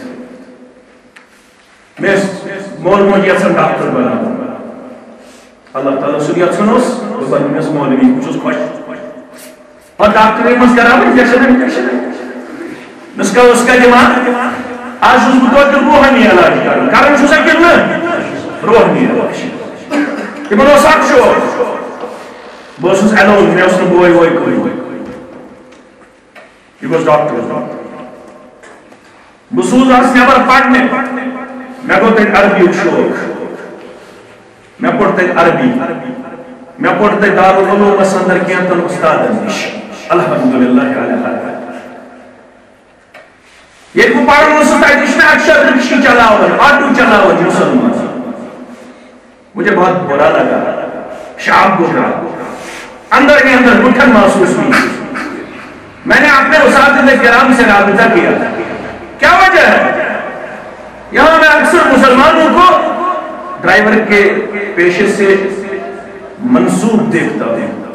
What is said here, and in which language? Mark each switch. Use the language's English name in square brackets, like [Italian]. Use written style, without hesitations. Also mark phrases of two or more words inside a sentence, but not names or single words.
[Kashmiri] مےٚ ٲسۍ مول موج یژھان ڈاکٹر بناوُن اللہ تعالیٰ سُنٛد یژھُن اوس بہٕ بنیوس مولوی بہٕ چھُس خۄش پتہٕ ڈاکٹرٕے منٛز کران انجیکشن مےٚ ٲس کتہِ دِوان آز چھُس بہٕ توتہِ روحٲنی علاج کران چھُسا کِنہٕ نہٕ روحٲنی علاج تِمن اوس اکھ شوق بہٕ اوسُس ایلون مےٚ اوس نہٕ بوے ووے کٕہٕنۍ یہ [English] was doctor [Kashmiri] بہٕ سوٗزہس نٮ۪بر پرنہِ مےٚ گوٚو تتہِ عربی شوق مےٚ پوٚر تتہِ عربی مےٚ پوٚر تتہِ دارالعلومس اندر کینٛژن اُستادن نِش الحمدللہ ییٚلہِ بہٕ پران اوسُس تتہِ وٕچھ مےٚ اکثر رکشہٕ چلاوان آٹو چلاوان مسلمان [Urdu] مجھے بہت برا لگا شام گزرا اندر ہی اندر گٹھن محسوس ہوئی میں نے اپنے اساتذہ کرام سے رابطہ کیا کیا وجہ ہے یہاں میں اکثر مسلمانوں کو ڈرائیور کے پیشے سے منسوب دیکھتا ہوں